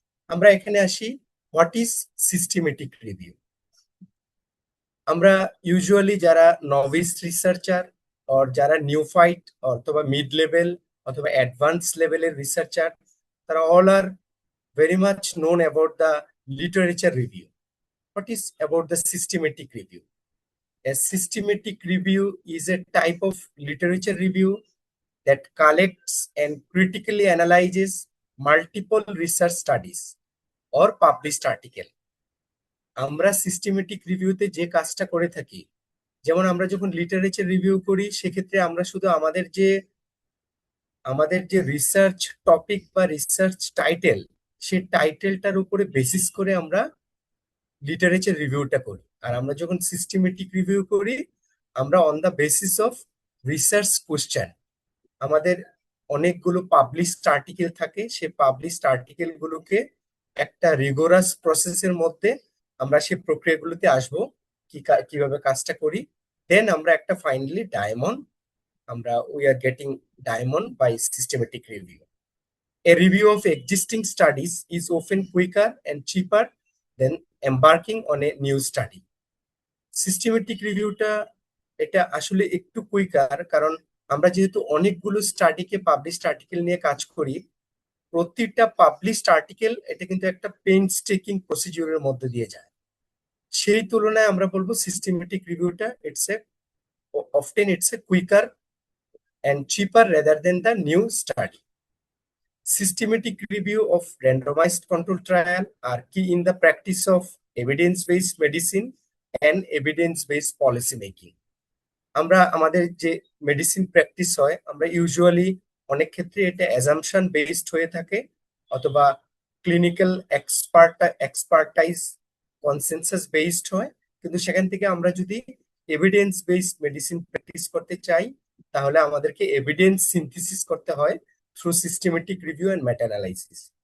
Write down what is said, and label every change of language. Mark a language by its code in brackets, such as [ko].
[bn] আমরা এখানে আসি, [en] What is systematic review. [bn] আমরা ইউজুয়ালি যারা নভিস রিসার্চার অর যারা নিউফাইট অথবা মিড লেভেল অথবা অ্যাডভান্স লেভেলের রিসার্চার, তারা [en] All are very much known about the literature review. What is about the systematic review? A systematic review is a type of literature review that collects and critically analyzes multiple research studies or published article. [bn] আমরা systematic রিভিউতে যে কাজটা করে থাকি, যেমন আমরা যখন literature review করি সেক্ষেত্রে আমরা শুধু আমাদের যে রিসার্চ টপিক বা রিসার্চ টাইটেল, সেই টাইটেলটার উপরে বেসিস করে আমরা লিটারেচার রিভিউটা করি। আর আমরা যখন সিস্টেমেটিক রিভিউ করি আমরা [en] on the basis of research question, [bn] আমাদের অনেকগুলো পাবলিশড আর্টিকেল থাকে, সেই পাবলিশড আর্টিকেল গুলোকে একটা রিগোরাস প্রসেসের মধ্যে আমরা সেই প্রক্রিয়াগুলোতে আসবো কিভাবে কাজটা করি, দেন আমরা একটা ফাইনালি ডায়মন্ড, আমরা [en] We are getting diamond by systematic review. A review of existing studies is often quicker and cheaper than embarking on a new study. [bn] Systematic রিভিউটা এটা আসলে একটু কুইকার, কারণ আমরা যেহেতু অনেকগুলো স্টাডিকে পাবলিশড আর্টিকেল নিয়ে কাজ করি, প্রতিটা পাবলিশড আর্টিকেল এটা কিন্তু একটা পেইনস্টেকিং প্রসিডিউরের মধ্যে দিয়ে যায়। সেই তুলনায় আমরা বলবো সিস্টেমেটিক রিভিউটা [en] it's a quicker and cheaper rather than the new study. Systematic review of randomized control trial are key in the practice of evidence-based medicine and evidence-based policy making. [bn] আমরা আমাদের যে মেডিসিন প্র্যাকটিস হয়, আমরা usually অনেক ক্ষেত্রে এটা assumption based হয়ে থাকে, অথবা ক্লিনিক্যাল এক্সপার্টাইজ কনসেনসাস বেসড হয়। কিন্তু সেখান থেকে আমরা যদি এভিডেন্স বেসড মেডিসিন প্র্যাকটিস করতে চাই, তাহলে আমাদেরকে এভিডেন্স সিনথেসিস করতে হয় [en] Through systematic review and meta analysis.